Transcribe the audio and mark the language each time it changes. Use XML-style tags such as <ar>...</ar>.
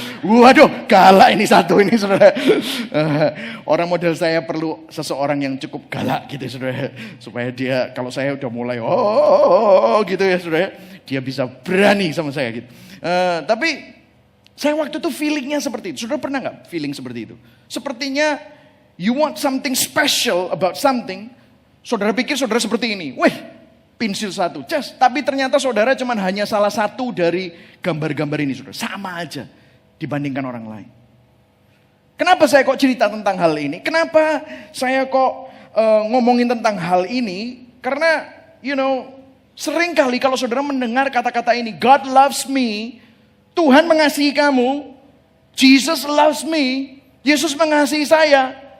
<id>Waduh galak ini satu ini saudara. Orang model saya perlu seseorang yang cukup galak gitu saudara. Supaya dia kalau saya udah mulai gitu ya saudara. Dia bisa berani sama saya gitu. Tapi saya waktu itu feelingnya seperti itu. Saudara pernah nggak feeling seperti itu? Sepertinya</id> <en>you want something special about something.</en> <id>Saudara pikir saudara seperti ini. Wih, pensil satu. Tapi ternyata saudara cuma hanya salah satu dari gambar-gambar ini saudara. Sama aja dibandingkan orang lain. Kenapa saya kok cerita tentang hal ini? Kenapa saya kok ngomongin tentang hal ini? Karena sering kali kalau saudara mendengar kata-kata ini,</id> <en>God loves me,</en> <id>Tuhan mengasihi kamu,</id> <en>Jesus loves me,</en> <id>Yesus mengasihi saya.</id>